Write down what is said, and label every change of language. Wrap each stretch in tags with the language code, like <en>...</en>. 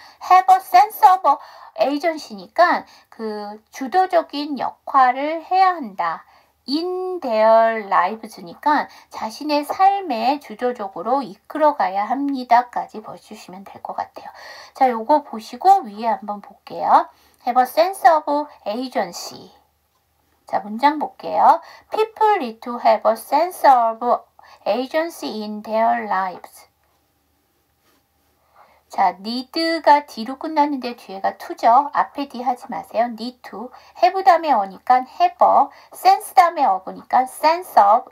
<en>have a sense of agency</en> <ko>니까 그 주도적인 역할을 해야 한다.</ko> <en>in their lives</en> <ko>니까 자신의 삶에 주도적으로 이끌어가야 합니다까지 보여주시면 될 것 같아요. 자, 요거 보시고 위에 한번 볼게요.</ko> <en>have a sense of agency.</en> <ko>자, 문장 볼게요.</ko> <en>People need to have a sense of agency in their lives.</en> <ko>자, need가 D로 끝났는데 뒤에가 to죠. 앞에 D 하지 마세요.</ko> <en>need to.</en> <ko>have 다음에 어니까</ko> <en>have a.</en> <ko>sense 다음에 of니까</ko> <en>sense of.</en>